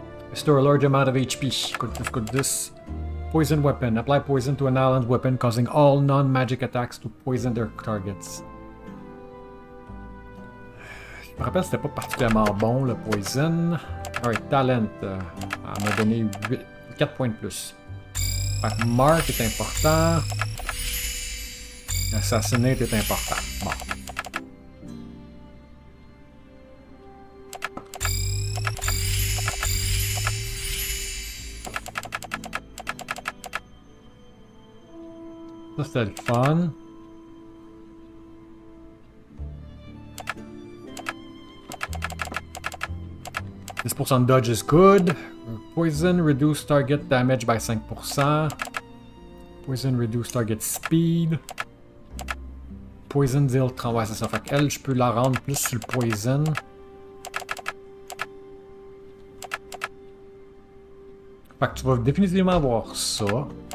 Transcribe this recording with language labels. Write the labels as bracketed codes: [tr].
[en] Restore a large amount of HP. Good this. Poison weapon. Apply poison to an allied weapon, causing all non-magic attacks to poison their targets. [fr] Je me rappelle c'était pas particulièrement bon le poison. [en] Alright, talent. [fr] Elle m'a donné 4 points de plus. Mark est important. Assassinate est important. Bon. Ça c'était le fun. [en] This % dodge is good. Poison reduce target damage by 5%. Poison reduce target speed. Poison deal 30. [fr] Ouais, c'est ça. Fait qu'elle, je peux la rendre plus sur le poison. Fait que tu vas définitivement avoir ça.